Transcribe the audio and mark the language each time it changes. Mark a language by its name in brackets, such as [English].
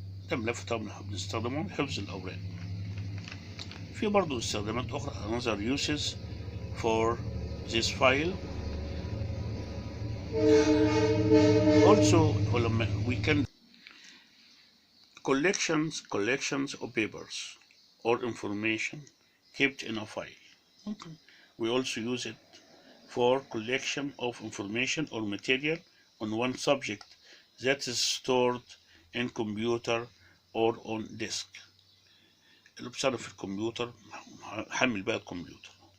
[Arabic] ده ملف طبعا بنستخدمه لحفظ الأوراق. في برضه استخدامات أخرى [English] another uses for this file. Also we can collections of papers or information kept in a file. Okay. We also use it for collection of information or material on one subject that is stored in computer or on disk. [Arabic] اللي بيشتغل في الكمبيوتر حمل بقى الكمبيوتر.